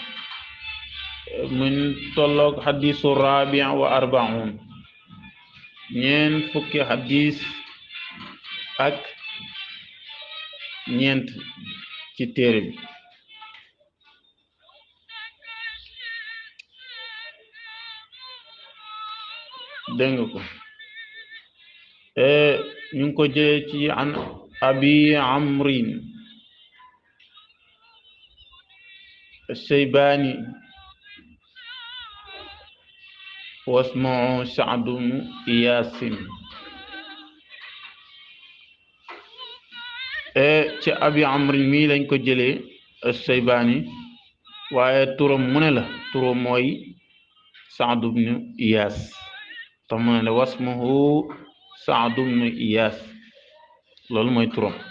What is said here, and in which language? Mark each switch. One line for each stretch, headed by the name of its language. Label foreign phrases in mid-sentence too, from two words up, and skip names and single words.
Wolof: mun tolloog xadisu rabi wa arbaun ñeen fukki xadis ak ñeent ci téere bi. dégg nga ko ñu ngi ko jëlee ci an abi amrin
Arabic: الشيباني واسمه سعد بن إياس.
Wolof: ci abi amrin mii lañ ko jëlee الشيباني waaye turam mu ne la turam mooy Sa'd ibn Iyas tax mu ne la wasmuhu Sa'd ibn Iyas loolu mooy turam.